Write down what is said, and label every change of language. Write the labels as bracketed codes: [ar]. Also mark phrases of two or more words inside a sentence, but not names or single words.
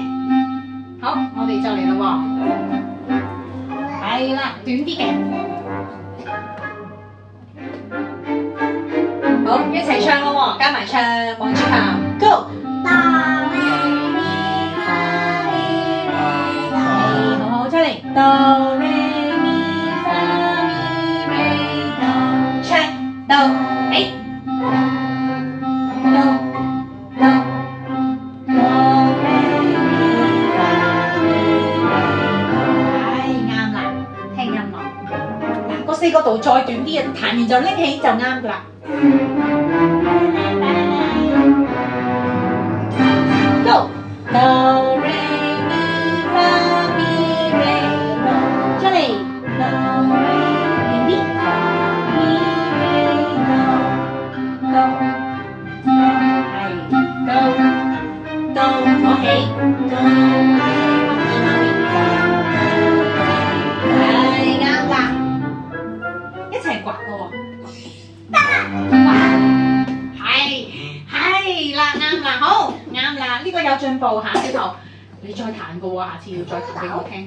[yue] 好，我哋就嚟啦喎。係啦，短啲嘅。好，一齊唱咯喎，加埋唱，望住行 ，Go。好好出嚟。 Do re mi fa mi re do，唱 Do， 4 個度再短啲嘅，彈完就拎起就啱噶啦。 Go Do re mi fa mi re do，出嚟 Do re mi fa mi re do do，係 Do Do 攞起 Do re mi fa。好啱啦，呢個有進步嚇，小頭，你再彈個喎，下次要再彈俾我聽下。